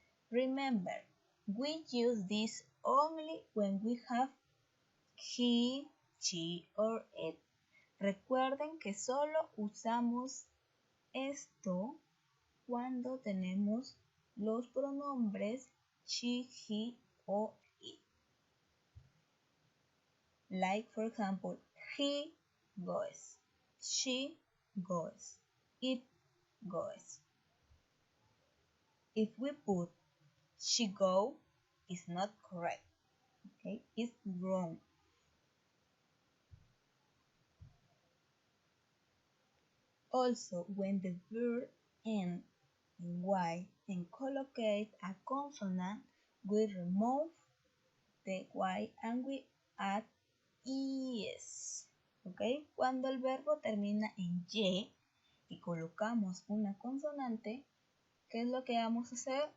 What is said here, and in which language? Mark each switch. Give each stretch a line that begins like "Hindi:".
English: Remember, we use this only when we have he, she, or it.
Spanish: Recuerden que solo usamos esto cuando tenemos los pronombres she, he o it.
English: Like, for example, he goes, she goes, it goes. If we put she go, it's not correct. Okay, it's wrong. Also, when the verb ends in Y and collocate a consonant, we remove the Y and we add ES. ¿Ok?
Spanish: Cuando el verbo termina en Y y colocamos una consonante, ¿qué es lo que vamos a hacer?